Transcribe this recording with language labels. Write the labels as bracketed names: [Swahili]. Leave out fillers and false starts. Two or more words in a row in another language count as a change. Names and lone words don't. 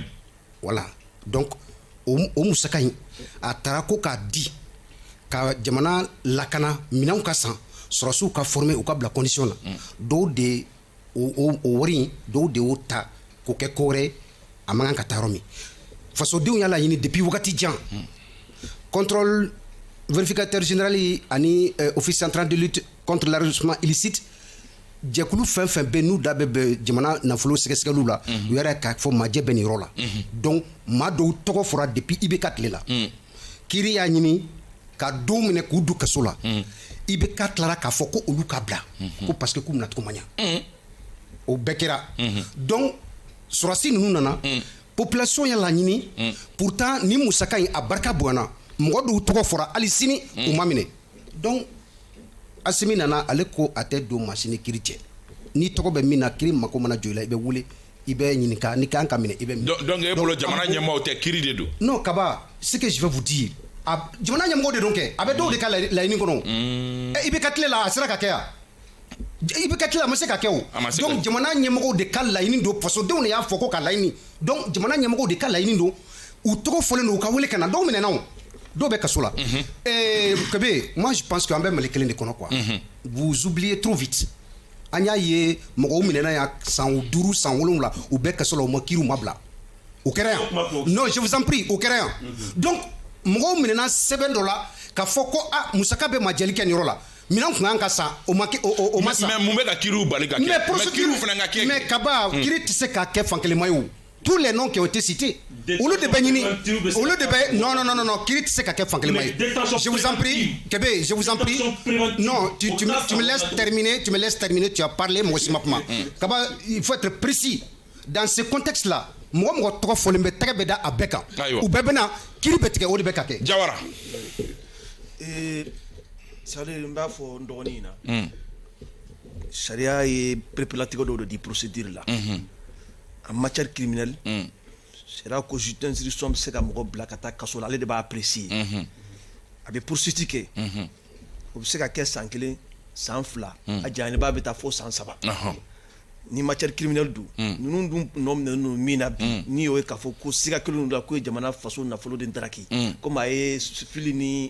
[French] Voilà, donc [Bambara] o musaka in a taara ko k'a di ka jamana lakana minɛnw ka san sɔrɔsiw ka former u ka bila condition na dɔw de o wari in dɔw de y'o ta k'o kɛ ko wɛrɛ a man kan ka taa yɔrɔ min fasodenw y'a laɲini depuis wagati jan [French] contrôle vérificateur général [Bambara] ani [French] office central de lutte contre l'enrichissement illicite [Bambara] jɛkulu fɛn fɛn bɛ n'u da bɛ jamana nafolo sɛgɛsɛgɛliw la u yɛrɛ k'a fɔ majɛ bɛ nin yɔrɔ la donc maa dɔw tɔgɔ fɔra depuis IBK tile la kiiri y'a ɲini ka dɔw minɛ k'u du kaso la IBK tilara k'a fɔ ko olu ka bila ko [French] parce que [Bambara] k'u nacogo man ɲa o bɛɛ kɛra donc sɔrɔsi ninnu nana population y'a laɲini pourtant ni musaka in a barika bonyana mɔgɔ dɔw tɔgɔ fɔra hali sini u ma minɛ donc Asimi nana ale ko a tɛ don machine kiiri cɛ ni tɔgɔ bɛ min na kiiri mako mana jɔ i la i bɛ wele i bɛ ɲininka ni kan ka minɛ i bɛ minɛ donc e bolo jamana ɲɛmɔgɔw tɛ kiiri de don non Kaba [French] ce que je vais vous dire [Bambara] jamana ɲɛmɔgɔw de don kɛ a bɛ dɔw de ka laɲini kɔnɔ i bɛ ka tile la a sera ka kɛ yan i bɛ ka tile la a ma se ka kɛ o donc jamana ɲɛmɔgɔw de ka laɲini don fasodenw de y'a fɔ ko ka laɲini donc jamana ɲɛmɔgɔw de ka laɲini don u tɔgɔ fɔlen don u ka wele ka na dɔw minɛna o dɔw bɛ kaso la Kebe, [French] moi je pense [Bambara] qu'an bɛ Mali kelen de kɔnɔ quoi [French] vous oubliez trop vite [Bambara] an y'a ye mɔgɔw minɛna yan san 5 san 7 u bɛ kaso la u ma kiiriw ma bila o kɛra yan [French] non je vous en prie [Bambara] o kɛra yan donc mɔgɔw minɛna sɛbɛn dɔ la k'a fɔ ko musaka bɛ majɛli kɛ nin yɔrɔ la minɛn kun kan ka san o ma san mais mun bɛ ka kiiriw bali ka kɛ mais kiiriw fana ka kɛ mais Kaba kiiri tɛ se ka kɛ fankelema ye o [French] tous les noms qui ont été cités [Bambara] olu de bɛ ɲini olu de bɛ non kiiri tɛ se ka kɛ fankelema ye [French] je vous en prie Kebe je vous en prie non tu me laisses terminer tu as parlé [Bambara] mɔgɔ si ma kuma Kaba [French] il faut être précis dans ce contexte là [Bambara] mɔgɔ tɔgɔ fɔlen bɛ tɛgɛ bɛ da a bɛɛ kan u bɛɛ bɛ na kiiri bɛ tigɛ o de bɛ ka kɛ Jawara sale n b'a fɔ n dɔgɔnin na sariya ye perepelatigɛ dɔw de di procédure la [French] en matière criminelle [Bambara] sariya ko [French] juge d'instruction [Bambara] bɛ se ka mɔgɔ bila ka taa kaso la ale de b'a apprécier a bɛ poursuite kɛ o bɛ se ka kɛ san 1 san 2 a janyaba bɛ taa fo san 3 ni [French] matière criminelle [Bambara] do ninnu dun nɔ minɛlen don min na bi ni y'o ye k'a fɔ ko siga kelen don la ko ye jamana faso nafolo de daraki komi a ye fili ni